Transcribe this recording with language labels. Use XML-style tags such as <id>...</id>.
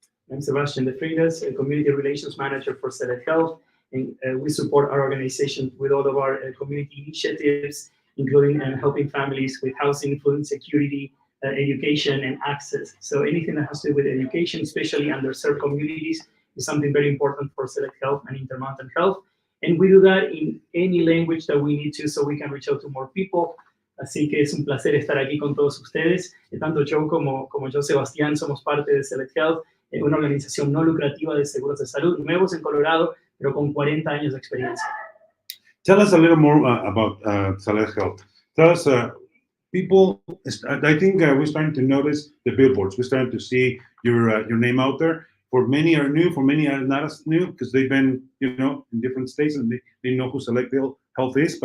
<en>I'm Sebastian de Freitas, a community relations manager for Select Health, and we support our organization with all of our community initiatives, including helping families with housing, food security, education, and access. So anything that has to do with education, especially underserved communities, is something very important for Select Health and Intermountain Health. And we do that in any language that we need to, so we can reach out to more people.</en> <es>Así que es un placer estar aquí con todos ustedes. Tanto Joe como yo, Sebastián, somos parte de Select Health, una organización no lucrativa de seguros de salud, nuevos en Colorado, pero con 40 años de experiencia.</es> <en>Tell us a little more about Select Health. Tell us, people, I think we're starting to notice the billboards. We're starting to see your name out there. For many are new, for many are not as new because they've been, in different states and they know who Select Health is.</en>